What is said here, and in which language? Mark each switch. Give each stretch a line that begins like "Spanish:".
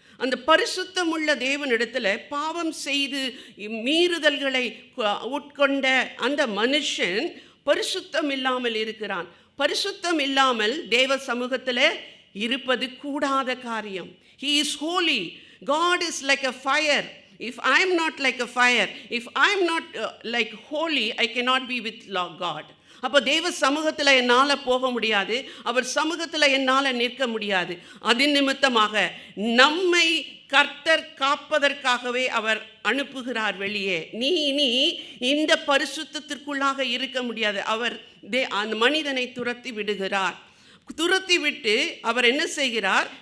Tamil: அந்த பரிசுத்தமுள்ள தேவனிடத்தில் பாவம் செய்து மீறுதல்களை உட்கொண்ட அந்த மனுஷன் பரிசுத்தம் இல்லாமல் இருக்கிறான். பரிசுத்தம் இல்லாமல் தேவ சமூகத்தில் இருப்பது கூடாத காரியம்.
English: He is holy. God is like a fire. If I am not like a fire, if I am not like holy, I cannot be with God.
Tamil: அப்போ தேவ சமூகத்தில் என்னால் போக முடியாது, அவர் சமூகத்தில் என்னால் நிற்க முடியாது. அது நிமித்தமாக நம்மை கர்த்தர் காப்பதற்காகவே அவர் அனுப்புகிறார் வெளியே. நீ இந்த பரிசுத்தத்திற்குள்ளாக இருக்க முடியாது. அவர் அந்த மனிதனை துரத்தி விடுகிறார். துரத்தி விட்டு அவர் என்ன செய்கிறார்?